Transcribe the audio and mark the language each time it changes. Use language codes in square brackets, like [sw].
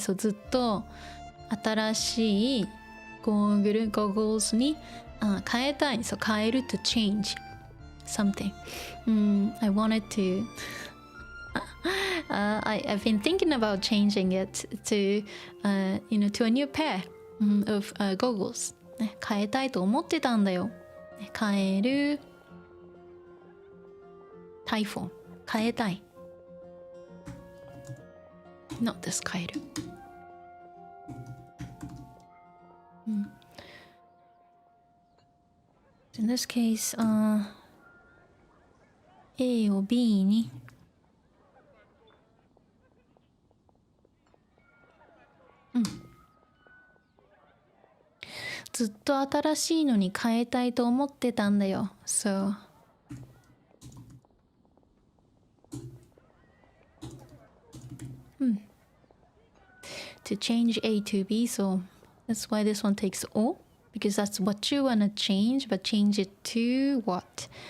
[ja] そう、ずっと新しいゴーグル、goggles に変えたい。そう、変える [en] to change something. I wanted to I've been thinking about changing it to to a new pair of goggles. [ja] 変えたいと思ってたんだよ。変える typhoon 変えたい。 [en] Not this 変える。 In this case, [ja] A を B にずっと新しいのに変えたいと思ってたんだよ。 [en] So to change A to B, so that's why this one takes O, because that's what you want to change, but change it to what?